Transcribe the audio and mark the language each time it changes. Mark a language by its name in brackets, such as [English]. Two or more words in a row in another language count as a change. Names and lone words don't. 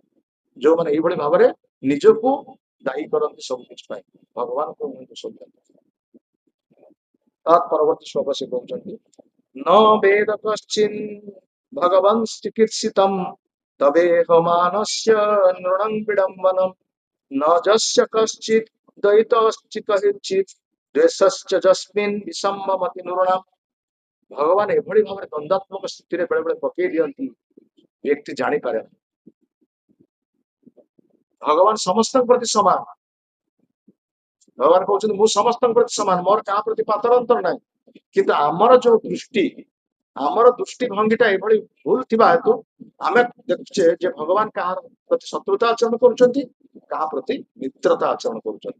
[Odia] ଯୋଉମାନେ ଏଇଭଳି ଭାବରେ ନିଜକୁ ଦାୟୀ କରନ୍ତି ସବୁ କିଛି ପାଇଁ, ଭଗବାନଙ୍କୁ ସବୁ ପରବର୍ତ୍ତୀ ଶ୍ଲୋକ ସେ କହୁଛନ୍ତି [Sanskrit] ନ ବେଦ କଶ୍ଚିନ୍ ଭଗବନ୍ ଚିକିତ୍ସିତମ୍ ତବେହ ମାନସ୍ୟ ନୃଣଂ ବିଡମ୍ବନମ୍ न जस्य कश्चित् द्वैतश्चि कश्चित् द्वेषश्च जस्मिन् विषम्मति नृणाम्। [Odia] ଭଗବାନ ଏଭଳି ଭାବରେ ଦ୍ୱନ୍ଦାତ୍ମକ ସ୍ଥିତିରେ ବେଳେ ବେଳେ ପକେଇ ଦିଅନ୍ତି, ବ୍ୟକ୍ତି ଜାଣିପାରେ ନା। ଭଗବାନ ସମସ୍ତଙ୍କ ପ୍ରତି ସମାନ। ଭଗବାନ କହୁଛନ୍ତି ମୁଁ ସମସ୍ତଙ୍କ ପ୍ରତି ସମାନ, ମୋର କାହା ପ୍ରତି ପାତର ଅନ୍ତର ନାହିଁ। କିନ୍ତୁ ଆମର ଯୋଉ ଦୃଷ୍ଟି, ଆମର ଦୃଷ୍ଟି ଭଙ୍ଗୀଟା ଏଭଳି ଭୁଲ ଥିବା ହେତୁ ଆମେ ଦେଖୁଛେ ଯେ ଭଗବାନ କାହାର ପ୍ରତି ଶତ୍ରୁତା ଆଚରଣ କରୁଛନ୍ତି, କାହା ପ୍ରତି ମିତ୍ରତା ଆଚରଣ କରୁଛନ୍ତି।